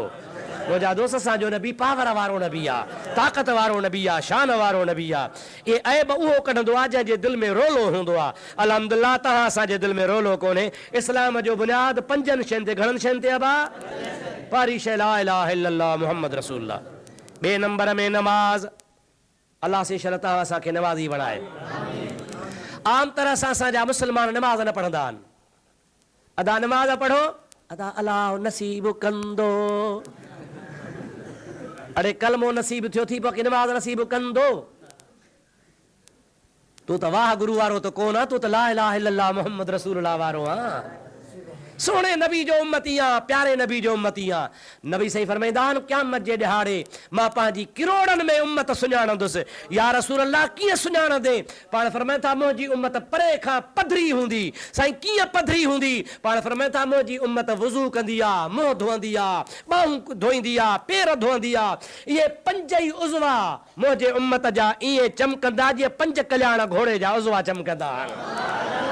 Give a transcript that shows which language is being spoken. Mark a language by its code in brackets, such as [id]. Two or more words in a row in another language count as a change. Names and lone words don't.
[sd] मुंहिंजा दोस्त असांजो नबी पावर वारो नबी आहे ताक़त वारो नबी आहे शान वारो नबी आहे ये ऐब उहो कढंदो आहे जंहिंजे दिलि में रोलो हूंदो आहे अल्हम्दुलिल्लाह तव्हां असांजे दिलि में रोलो कोन्हे इस्लाम जो बुनियाद 5 शयुनि ते घणनि शयुनि ते अबा पहिरीं शइ [ar] لا إله إلا الله محمد رسول الله [sd] 2 नंबर में नमाज अल्लाह से इंशाअल्लाह तव्हां असांखे नमाज़ी बणाए आम तरह सां असांजा मुस्लमान नमाज़ न पढ़ंदा आहिनि अदा नमाज़ पढ़ो अदा अलाह नसीब कंदो अरे कलमो नसीब थियो थी पोइ नमाज़ नसीब कंदो तू त वाह गुरु वारो त कोन तू त [ar] لا إله إلا الله محمد رسول الله [sd] वारो सोने नबी जो उम्मती प्यारे नबी जो उम्मती नबी सही फरमाईंदा आहिनि क़यामत जे ॾिहाड़े मां पंहिंजी किरोड़नि में उम्मत सुञाणंदुसि [ar] يا رسول الله [sd] कीअं सुञाणंदे पाण फरमाइनि था मुंहिंजी उम्मत परे खां पधरी हूंदी साईं कीअं पधरी हूंदी पाण फरमाइनि था मुंहिंजी उम्मत वुज़ू कंदी आहे मुंहुं धोईंदी आहे ॿाहूं धोईंदी आहे पेर धोईंदी आहे इहे 5 ई उज़वा मुंहिंजे उम्मत जा ईअं चमकंदा जीअं 5 कल्याण घोड़े जा उज़वा चमकंदा आहिनि